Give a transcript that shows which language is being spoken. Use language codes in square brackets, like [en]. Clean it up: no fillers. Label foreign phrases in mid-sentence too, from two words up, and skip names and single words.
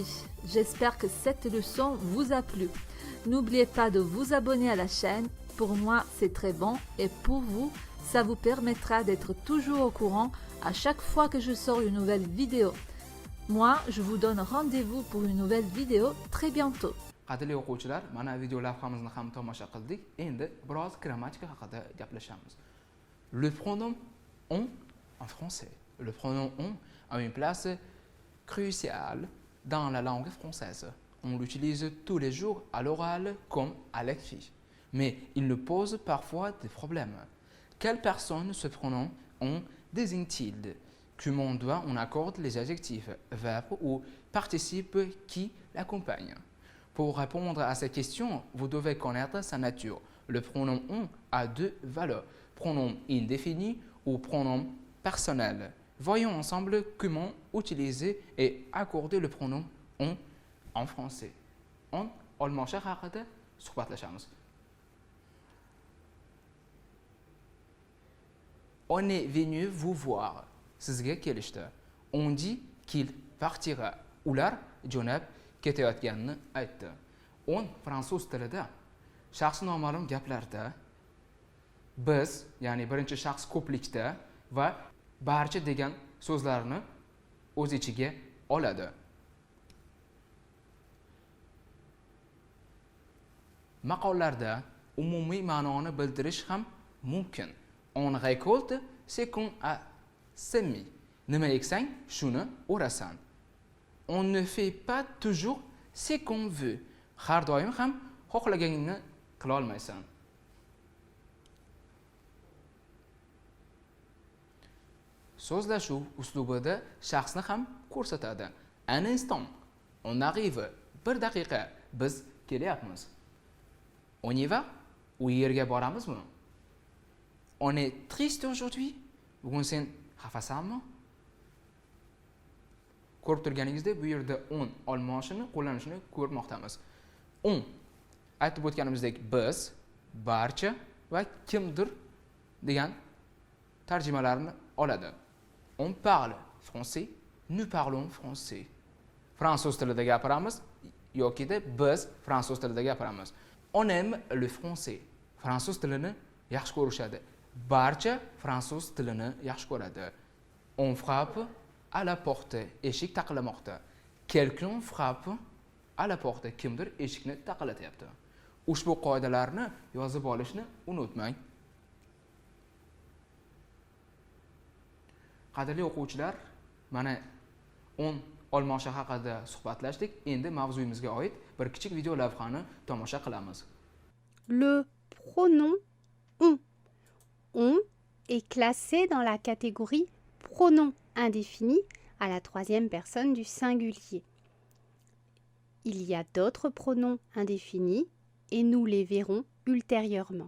[fr] J'espère que cette leçon vous a plu. N'oubliez pas de vous abonner à la chaîne. Pour moi, c'est très bon et pour vous, ça vous permettra d'être toujours au courant à chaque fois que je sors une nouvelle vidéo. Moi, je vous donne rendez-vous pour une nouvelle vidéo très bientôt. [uz] Qadrli o'quvchilar, mana video lavhamizni ham tomosha qildik. Endi biroz grammatika haqida gaplashamiz. [fr] Le pronom on en français. Le pronom on a une place cruciale dans la langue française. On l'utilise tous les jours à l'oral comme à l'écrit. Mais il nous pose parfois des problèmes. Quelle personne ce pronom on désigne-t-il? Comment on accorde les adjectifs, verbes ou participes qui l'accompagnent? Pour répondre à ces questions, vous devez connaître sa nature. Le pronom on a deux valeurs, pronom indéfini ou pronom personnel. Voyons ensemble comment utiliser et accorder le pronom on en français. [uz] On olmoshaq haqida suhbatlashamiz. [fr] On est venu vous voir. [uz] Sizga kelishdi. [fr] On dit qu'il partira. [uz] Ular jo'nab ketayotganini aytdi. On fransuz tilida shaxs noma'lum gaplarda biz, ya'ni birinchi shaxs ko'plikda va barcha degan so'zlarni o'z ichiga oladi. Maqollarda umumiy ma'noni bildirish ham mumkin. [fr] On récolte ce qu'on a semé. [uz] Nima eksang, shuni o'rasan. [fr] On ne fait pas toujours ce qu'on veut. [uz] Har doim ham xohlaganingni qila olmaysan. So'zlashuv uslubida shaxsni ham ko'rsatadi. [fr] Un instant, on arrive. [uz] Bir daqiqa, biz kelyapmiz. [fr] On y va? [uz] U yerga boramizmi? [fr] On est triste aujourd'hui? [uz] Bugun sen xafasanmi? Ko'rib turganingizdek, bu yerda on olmoshini qo'llanishini ko'rmoqdamiz. On aytib o'tganimizdek biz, barcha va kimdir degan tarjimalarni oladi. [fr] On parle français, nous parlons français. [uz] Fransuz tilida gapiramiz yokida biz fransuz tilida gapiramiz. [fr] On aime le français. [uz] Fransuz tilini yaxshi ko'rishadi. Barcha fransuz tilini yaxshi ko'radi. [fr] On frappe à la porte. [uz] Eshik taqillamoqda. [fr] Quelqu'un frappe à la porte. [uz] Kimdir eshikni taqillatyapti. Ushbu qoidalarni yozib olishni unutmang. Qadrli o'quvchilar, mana on olmoshi haqida suhbatlashdik. Endi mavzuyimizga oid bir kichik video lavhani tomosha qilamiz. [fr] Le pronom on. On est classé dans la catégorie pronom indéfini à la troisième personne du singulier. Il y a d'autres pronoms indéfinis et nous les verrons ultérieurement.